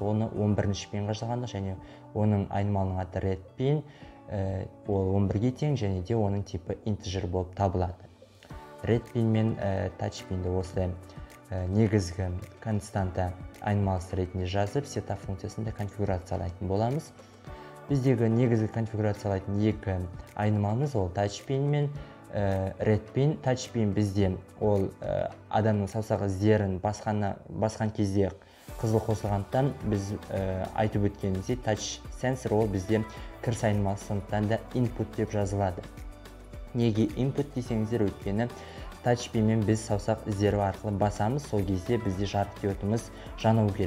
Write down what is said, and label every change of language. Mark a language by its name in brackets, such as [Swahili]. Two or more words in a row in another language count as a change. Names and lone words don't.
[Kazakh] Оны 11-ші пинға жалғандық, және оның айнымалының аты [English] red pin, [Kazakh] ол 11-ге тең, және де оның типі integer болып табылады. [English] Red pin [Kazakh] мен [English] touch pinді [Kazakh] осы негізгі константа айнымалысы ретінде жазып, setup функциясында конфигурациялайтын боламыз. Біздегі негізгі конфигурациялайтын екі айнымалымыз ол [English] touch pin [Kazakh] мен [English] red pin. Touch pin [Kazakh] бізде ол адамның саусақ іздерін басқан кезде қызыл қосылғандықтан біз айтып өткеніміздей touch сенсор ол бізде кіріс айнымалысы, сондықтан да input деп жазылады. Неге input десеңіздер, өйткені [English] touch pin [Kazakh] мен біз саусақ іздері арқылы басамыз, сол кезде бізде жарық диодымыз жануы керек.